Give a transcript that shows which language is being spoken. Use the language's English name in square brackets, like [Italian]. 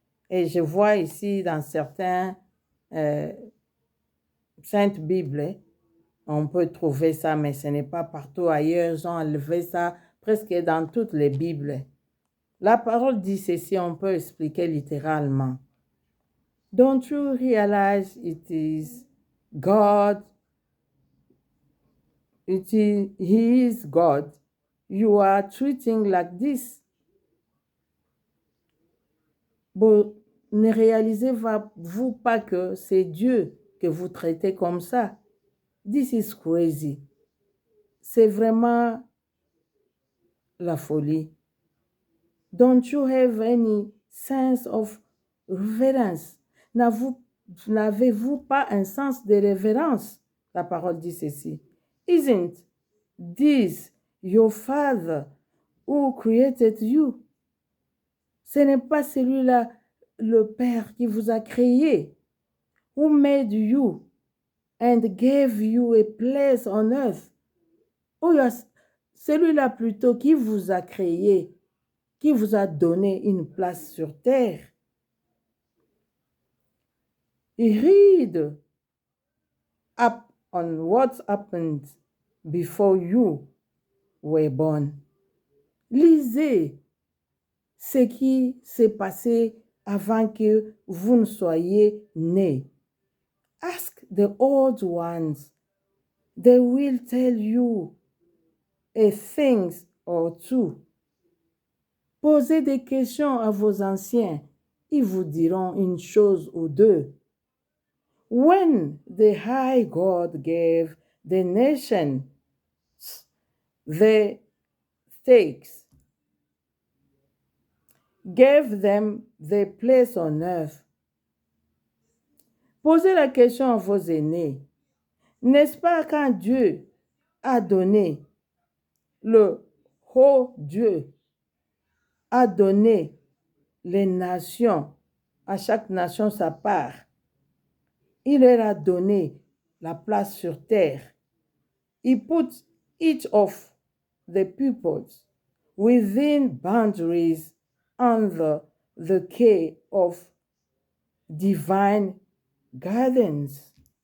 [French] Et je vois ici dans certains Saintes Bibles, on peut trouver ça, mais ce n'est pas partout ailleurs. Ils ont enlevé ça presque dans toutes les Bibles. La parole dit ceci, on peut expliquer littéralement. [English] Don't you realize it is God? He is God. You are treating like this. [French] Bon, ne réalisez-vous pas que c'est Dieu que vous traitez comme ça? [English] This is crazy. [French] C'est vraiment la folie. [English] Don't you have any sense of reverence? [French] N'avez-vous pas un sens de révérence? La parole dit ceci. [English] Isn't this your Father who created you? [French] Ce n'est pas celui-là, le Père qui vous a créé. [English] Who made you and gave you a place on earth. [French] Oh, celui-là plutôt qui vous a créé, qui vous a donné une place sur terre. [English] Read up on what happened before you were born. [French] Lisez ce qui s'est passé avant que vous ne soyez nés. [English] Ask the old ones. They will tell you a thing or two. [French] Posez des questions à vos anciens. Ils vous diront une chose ou deux. [English] When the high God gave the nation the stakes, gave them the place on earth. [French] Posez la question à vos aînés. N'est-ce pas quand Dieu a donné, le haut Dieu a donné les nations, à chaque nation sa part. Il leur a donné la place sur terre. [English] He put each of the peoples within boundaries under the care of divine guardians.